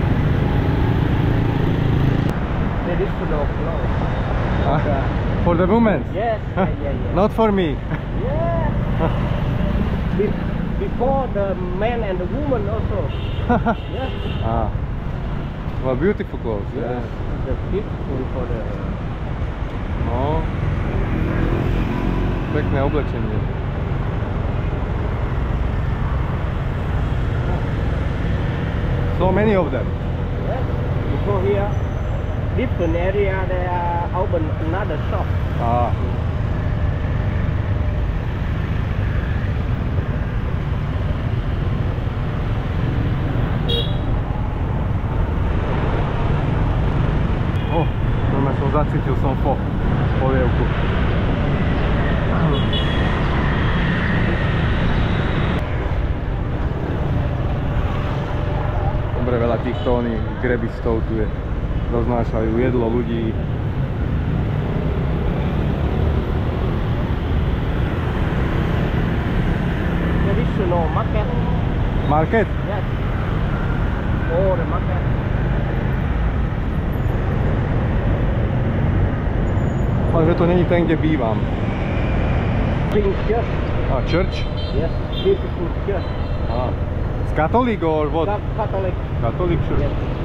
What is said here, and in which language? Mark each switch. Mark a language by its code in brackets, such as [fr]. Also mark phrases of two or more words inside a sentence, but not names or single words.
[en] For the women? Yes, yeah. Not for me. Yeah. Before the man and the woman also. Yes. Well, beautiful clothes. Yes. The beautiful for the. No. [sk] Pekné oblečenie. [en] So many of them. Yes. You go here, different area they are open another shop. [sk] Normálne som zacítil polievku. Dobre, veľa týchto grebistov tu je. Roznášajú jedlo ľudí. [en] Traditional market. Market? Yes. Oh, the market. [sk] Ale že to není ten, kde bývam. [en] Church. Church? Yes, beautiful church. Catholic or what? Catholic. Catholic church. Yes.